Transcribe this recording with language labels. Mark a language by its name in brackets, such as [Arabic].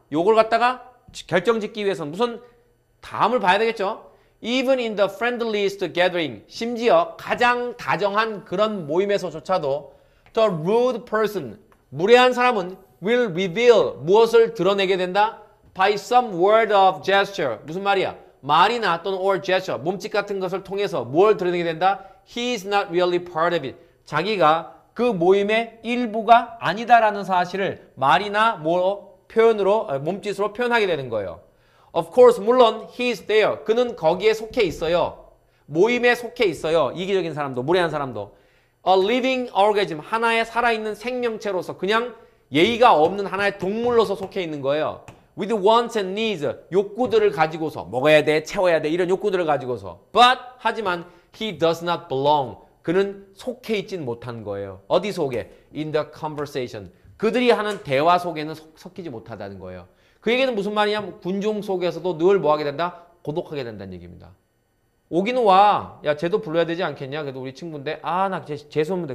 [Korean] 요걸 갖다가 결정짓기 위해서 무슨 다음을 봐야 되겠죠. [English] Even in the friendliest gathering, [Korean] 심지어 가장 다정한 그런 모임에서조차도 [English] the rude person, [Korean] 무례한 사람은 [English] will reveal, [Korean] 무엇을 드러내게 된다? [English] By some word of gesture, [Korean] 무슨 말이야? 말이나 또는 [English] or gesture, [Korean] 몸짓 같은 것을 통해서 뭘 드러내게 된다? [English] He is not really part of it. [Korean] 자기가 그 모임의 일부가 아니다라는 사실을 말이나 표현으로, 몸짓으로 표현하게 되는 거예요. [English] Of course, [Korean] 물론 [English] he is there. [Korean] 그는 거기에 속해 있어요. 모임에 속해 있어요. 이기적인 사람도, 무례한 사람도. [English] A living organism, [Korean] 하나의 살아있는 생명체로서 그냥 예의가 없는 하나의 동물로서 속해 있는 거예요. [English] With wants and needs, [Korean] 욕구들을 가지고서 먹어야 돼, 채워야 돼 이런 욕구들을 가지고서. [English] But, [Korean] 하지만 [English] he does not belong. [Korean] 그는 속해 있진 못한 거예요. 어디 속에? [English] In the conversation. [Korean] 그들이 하는 대화 속에는 섞이지 못하다는 거예요. 그 얘기는 무슨 말이냐? 군중 속에서도 늘 뭐하게 된다? 고독하게 된다는 얘기입니다. 오기는 와. 야, 쟤도 불러야 되지 않겠냐? 그래도 우리 친구인데. 아, 나 재수없는데.